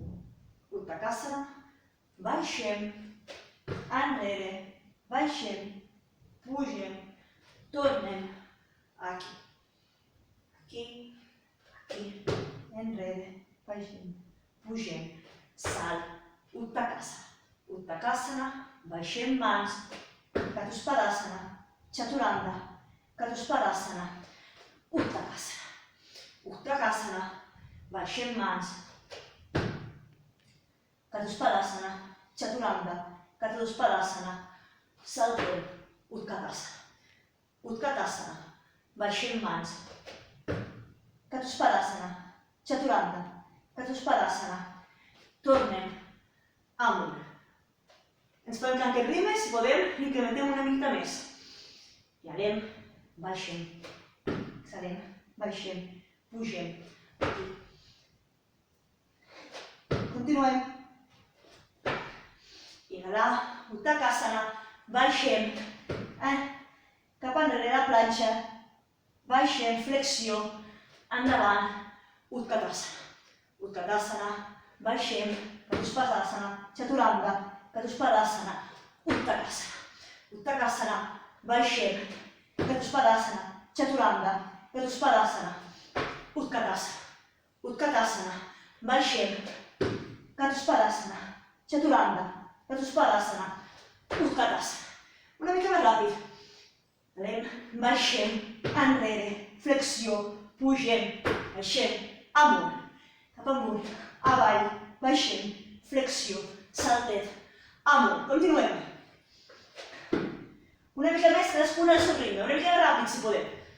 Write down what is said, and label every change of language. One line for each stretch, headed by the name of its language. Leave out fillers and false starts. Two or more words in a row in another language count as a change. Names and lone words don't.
Catalan: Uttanasana, baixem, enrere, baixem, pugem, tornem aquí. Aquí, aquí, enrere, baixem, pugem, salt, Uttanasana. Uttanasana, baixem mans, Chatuspadasana, Chaturanga, Chatuspadasana, Uttanasana. Uttanasana, baixem mans, Chatuspadasana, Chaturanga, Chatuspadasana, saltem, Uttanasana. Uttanasana, baixem mans, Chatuspadasana, Chaturanga, Chatuspadasana, tornem amunt. Ens podem canviar el ritme, si podem, incrementem una mica més. I anem, baixem, exhalem, baixem, pugem. Continuem. Inhalar, Uttanasana, baixem, cap enrere la planxa, baixem, flexió, endavant, Uttanasana. Uttanasana, baixem, Chatuspadasana, Chaturanga, Chatuspadasana, Uttanasana. Uttanasana, baixem, Chatuspadasana, Chaturanga, Chatuspadasana, Uttanasana. Uttanasana, baixem, Chatuspadasana, Chaturanga, Chatuspadasana, Uttanasana. Una mica més ràpid. Anem, baixem, enrere, flexió, pugem, baixem, amunt, cap amunt, avall, baixem, flexió, saltet, amunt. Continuem. Una mica més, cadascuna al seu ritme, una mica més ràpid si podem.